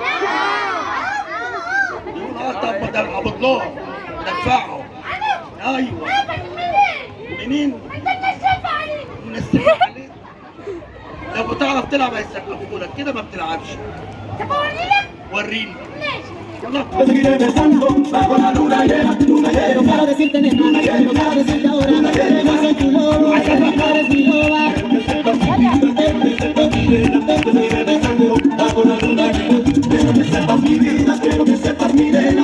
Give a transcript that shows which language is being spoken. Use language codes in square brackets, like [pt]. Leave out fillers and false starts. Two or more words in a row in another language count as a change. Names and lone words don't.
[ar] يقول طب ده العبط لهم ندفعهم. ايوه منين؟ انت منشف عليك. منسف عليك؟ لو بتعرف تلعب هيسقفوا لك، كده ما بتلعبش. طب اوريلك؟ وريني. ماشي. يلا. [es] Te seguiré besando bajo la luna llena, no quiero decirte nena, no quiero decirte ahora, no soy tu lobo, no eres mi loba. Te seguiré besando bajo la luna llena, quiero que sepas mi vida, quiero que sepas mi nena.